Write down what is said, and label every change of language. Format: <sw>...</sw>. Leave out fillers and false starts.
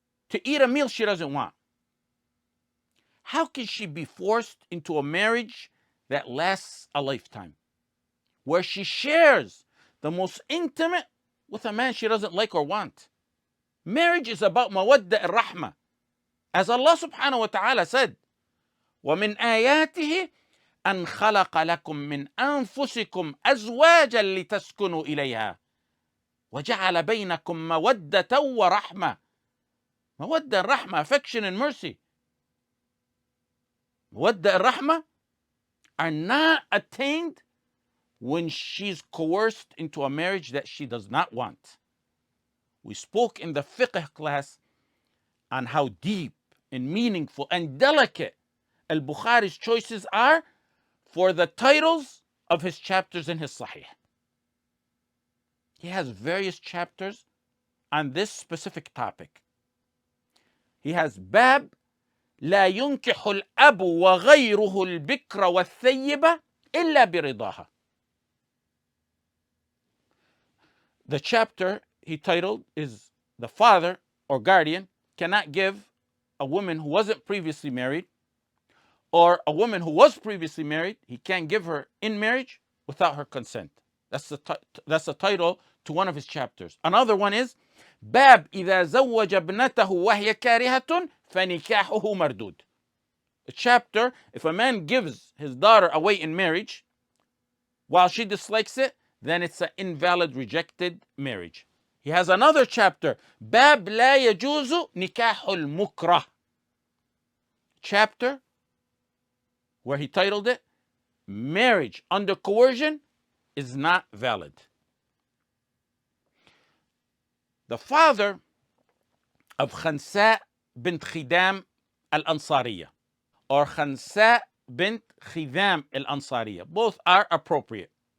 <en>to eat a meal she doesn't want, how can she be forced into a marriage that lasts a lifetime, where she shares the most intimate with a man she doesn't like or want? Marriage is about mawadda and rahmah. As Allah subhanahu wa ta'ala said,</en> <ar>وَمِنْ آيَاتِهِ أَنْ خَلَقَ لَكُم مِّنْ أَنفُسِكُمْ أَزْوَاجًا لِتَسْكُنُوا إِلَيْهَا وَجَعَلَ بَيْنَكُم مَّوَدَّةً وَرَحْمَةً.</ar> <en>Mawadda and rahmah, affection and mercy. Mawadda and rahmah are not attained when she's coerced into a marriage that she does not want. We spoke in the fiqh class on how deep and meaningful and delicate al-Bukhari's choices are for the titles of his chapters in his Sahih. He has various chapters on this specific topic. He has Bab</en> <ar>لا ينكح الأب وغيره البكر والثيبة إلا برضاها.</ar> <en>The chapter he titled is the father or guardian cannot give a woman who wasn't previously married, or a woman who was previously married, he can't give her in marriage without her consent. That's the title to one of his chapters. Another one is</en> <ar>باب إذا زوج ابنته وهي كارهة فنكاحه مردود.</ar> <en>A chapter, if a man gives his daughter away in marriage while she dislikes it, then it's an invalid, rejected marriage. He has another chapter,</en> <ar>باب لا يجوز نكاح المكره.</ar> <en>Chapter where he titled it, Marriage under Coercion is not valid. The father of Khansa bint Khidam al-Ansariya or Khansa bint Khidam al-Ansariya, both are appropriate.</en>